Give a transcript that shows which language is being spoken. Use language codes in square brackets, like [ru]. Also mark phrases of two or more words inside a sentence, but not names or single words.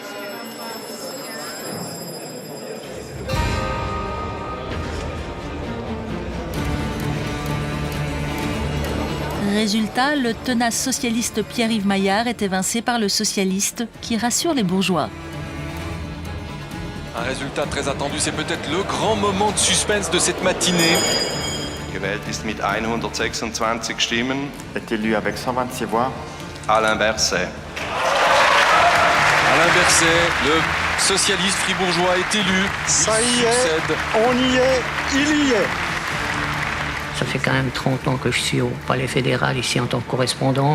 [fr] Résultat, le tenace socialiste Pierre-Yves Maillard est évincé par le socialiste qui rassure les bourgeois. Un résultat très attendu, c'est peut-être le grand moment de suspense de cette matinée. [de] Gewählt ist mit 126 Stimmen. [fr] Est élu avec 126 voix. Alain Berset. Alain Berset, le socialiste fribourgeois, est élu. Ça y est, on y est, il y est. Ça fait quand même 30 ans que je suis au Palais fédéral, ici en tant que correspondant.